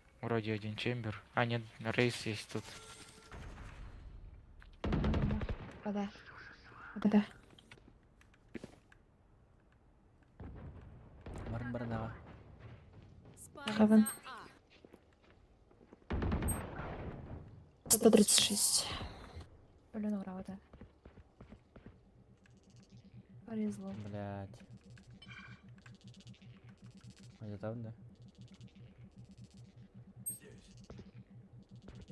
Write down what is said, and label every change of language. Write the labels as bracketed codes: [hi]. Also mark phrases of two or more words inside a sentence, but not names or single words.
[ru] Вроде один чембер. А, нет, рейс есть тут. Куда? Куда? Барын барын аға. Хавен. А. 136. Блин, ура, да. Повезло. Блять. Где-то он, да?